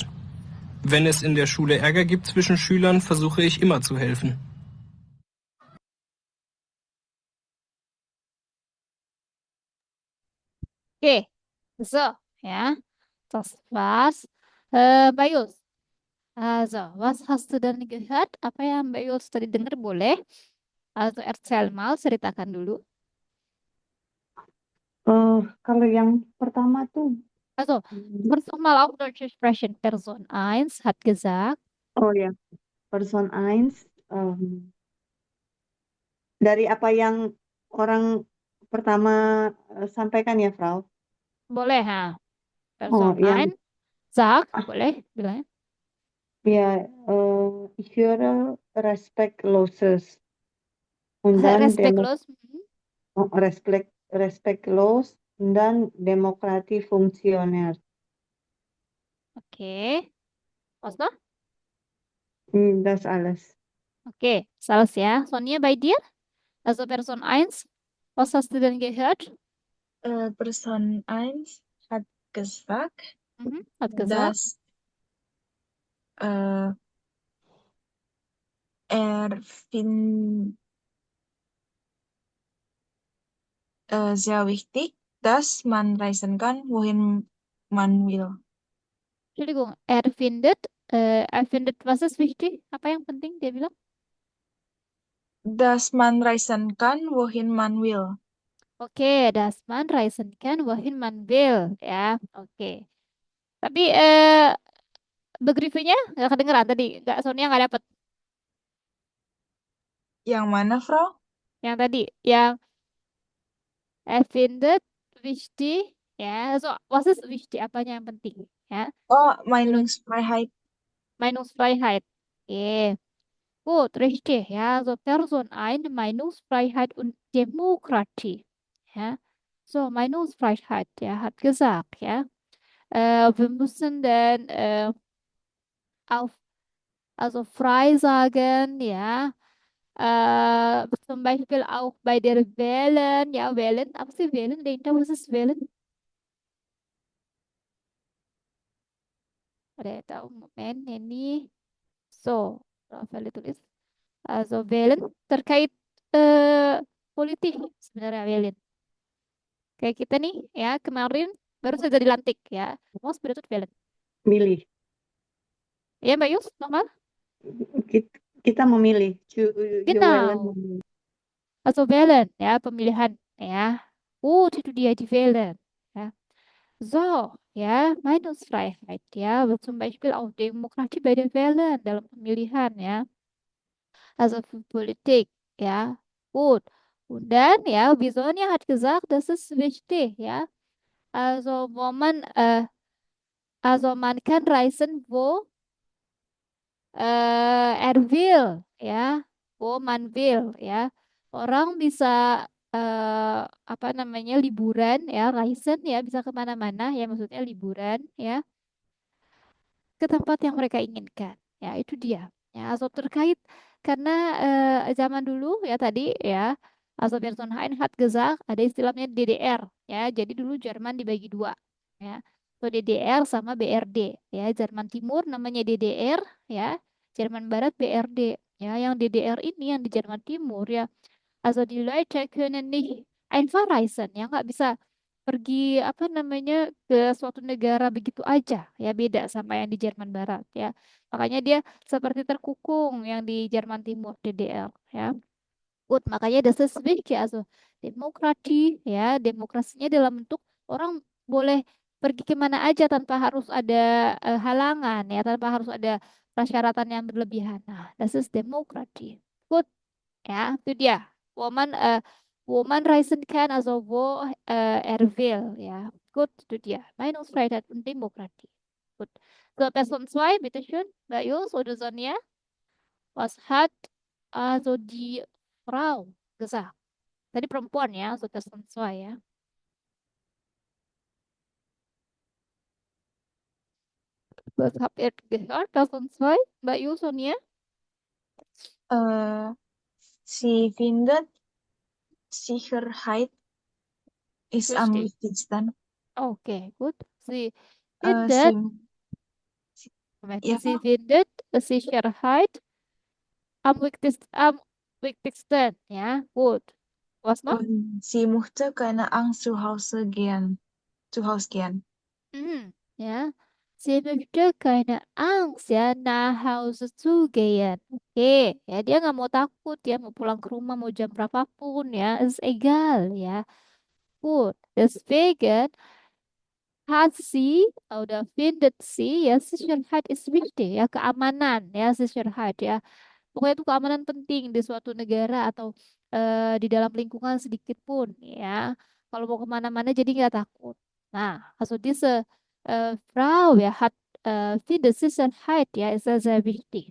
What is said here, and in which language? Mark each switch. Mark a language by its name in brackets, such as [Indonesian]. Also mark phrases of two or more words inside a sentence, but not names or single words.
[German] Wenn es in der Schule Ärger gibt zwischen Schülern, versuche ich immer zu helfen. [Indonesian] Oke, so, ya. [German] Das war's. Bayus. Also, was hast du denn gehört? [Indonesian] Apa yang Bayus tadi dengar boleh? [German] Also, erzähl mal, [Indonesian] ceritakan dulu. Kalau yang pertama tuh, [German] Also, first mal auf Deutsch sprechen. Person 1 hat gesagt, [Indonesian] oh ya, Person 1, dari apa yang orang pertama sampaikan ya, Frau? boleh, ha. Oh, [German] Person [Indonesian] yang 1 sagt, boleh bilang. ya, [German] ich höre respektloses und dann Respektlos. respektlos und dann Demokratie funktionär. Oke. Was noch? Das alles. [Indonesian] Oke, salah ya. Sonia [German] bei dir? Also Person 1, was hast du denn gehört? Person 1 hat gesagt, Hat gesagt. dass er sehr wichtig, dass man reisen kann, wohin man will. Entschuldigung, er findet, was ist wichtig? [Indonesian] Apa yang penting dia bilang? [German] Dass man reisen kann, wohin man will. Oke, dass man reisen kann, wohin man will. [Indonesian] Ya, oke. Tapi begriffnya nggak kedengeran tadi. Nggak, Sonia nggak dapet. Yang mana, Frau? Yang tadi, yang [German] er findet wichtig. Ya, so, was ist wichtig? [Indonesian] Apanya yang penting? Ya, [German] Oh, Meinungsfreiheit. Meinungsfreiheit. Oke. Gut, richtig. Ja, so Person 1, Meinungsfreiheit und Demokratie. Ja, so Meinungsfreiheit, der hat gesagt, ja, wir müssen dann auf, also frei sagen, ja, zum Beispiel auch bei der Wählen, ja, wählen, [Indonesian] apa sih wählen? [German] Denkt was ist wählen? [Indonesian] Ada tahu momen ini. So, Rafael tulis. [German] Also wählen [Indonesian] terkait politik sebenarnya wählen. Kayak kita nih ya kemarin baru saja dilantik ya. Mau betul wählen. Milih. Ya Mbak Yus, nochmal? Kita memilih. [German] Genau. Also wählen [Indonesian] ya, pemilihan ya. Itu dia [German] die wählen. Ja. So, ya, Meinungsfreiheit ya, zum Beispiel auch Demokratie bei den Wählen [Indonesian] dalam pemilihan ya. [German] Also für Politik, ja. Gut. Und dann, ja, Bisonia hat gesagt, das ist wichtig, ja. Also, also man kann reisen, wo er will, ya, wo man will, [Indonesian] ya. Orang bisa apa namanya liburan, ya, reisen, ya, bisa kemana-mana, ya, maksudnya liburan, ya, ke tempat yang mereka inginkan, ya, itu dia, ya. Also terkait karena zaman dulu, ya tadi, ya, [German] also Person hat gesagt, [Indonesian] ada istilahnya DDR, ya. Jadi dulu Jerman dibagi dua, ya. So DDR sama BRD, ya. Jerman Timur namanya DDR, ya. Jerman Barat BRD, ya. Yang DDR ini yang di Jerman Timur, ya. [German] Also die Leute können nicht einfach reisen, [Indonesian] ya, nggak bisa pergi apa namanya ke suatu negara begitu aja, ya, beda sama yang di Jerman Barat, ya. Makanya dia seperti terkukung yang di Jerman Timur DDR, ya. Gut, makanya [German] das ist wichtig, also [Indonesian] demokrasi, ya, demokrasinya dalam bentuk orang boleh pergi kemana aja tanpa harus ada halangan, ya, tanpa harus ada persyaratan yang berlebihan. Nah, [German] das ist Demokratie. Gut, [Indonesian] ya, itu dia. [German] Woman reisen kann, also wo er will, ya. Gut, [Indonesian] itu dia. [German] Meinungsfreiheit und Demokratie. Gut. So, Person 2, bitteschön, Mbak Yus oder Sonja. Was hat also die Frau gesagt? [Indonesian] Tadi perempuan ya, [German] so Person 2 ya. Was habt ihr gehört? Person 2, Mbak Yu, Sonia? Äh, sie findet Sicherheit ist am Richtig. wichtigsten. Okay, gut. Sie Äh, findet, sie, Sie ja, findet Sicherheit am wichtigsten. Ja, gut. Was noch? und sie möchte keine Angst zu Hause gehen. Ja. Sie möchte keine Angst ya nach Hause zu gehen. [Indonesian] Oke, ya dia nggak mau takut ya mau pulang ke rumah mau jam berapapun ya, [German] ist egal ya. Gut, deswegen hat sie oder findet sie ya Sicherheit ist wichtig [Indonesian] ya, keamanan ya, [German] Sicherheit ya. [Indonesian] Pokoknya itu keamanan penting di suatu negara atau di dalam lingkungan sedikit pun ya. Kalau mau kemana-mana jadi nggak takut. Nah, [German] also diese Frau ya hat findet Sicherheit ya ist sehr, sehr wichtig.